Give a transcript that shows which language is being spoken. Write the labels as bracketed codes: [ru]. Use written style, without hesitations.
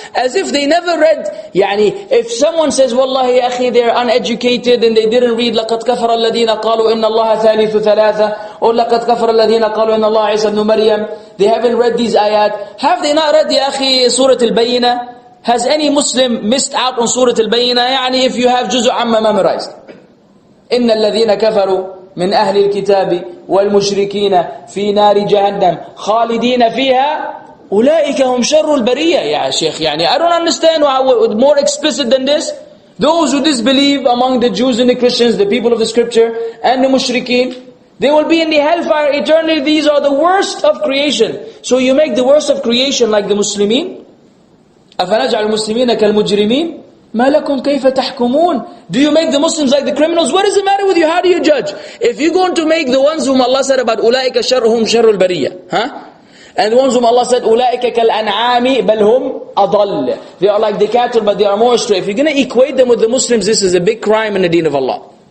[en] As if they never read, if someone says, [ar] Wallahi akhi, [en] they are uneducated and they didn't read, [ar] لَقَدْ كَفَرَ الَّذِينَ قَالُوا إِنَّ اللَّهَ ثَالِثُ ثَلَاثَةٍ [en] or [ar] لَقَدْ كَفَرَ الَّذِينَ قَالُوا إِنَّ اللَّهَ عِيسَى [en] ibn Maryam. They haven't read these ayat. Have they not read, ya akhi, Surah Al-Bayyinah? Has any Muslim missed out on Surah Al-Bayyinah? If you have Juzu Amma memorized. [ar] إِنَّ الَّذِينَ كَفَرُوا من أهل الكتاب والمشركين في نار جهنم خالدين فيها أولئك هم شر البرية. يا شيخ, [en] I don't understand how more explicit than this. Those who disbelieve among the Jews and the Christians, the people of the scripture, and the mushrikeen, they will be in the hellfire eternally. These are the worst of creation. So you make the worst of creation like the Muslimin? [ar] أفنجعل المسلمين كالمجرمين ما لكم كيف تحكمون? [en] Do you make the Muslims like the criminals? What is the matter with you? How do you judge? If you're going to make the ones whom Allah said about [ar] أولئك شرهم شر البرية, [en] And the ones whom Allah said, [ar] أُولَٰئِكَ كَالْأَنْعَامِ بَلْ هُمْ أَضَلُّ. [en] They are like the cattle, but they are more astray. If you're going to equate them with the Muslims, this is a big crime in the deen of Allah.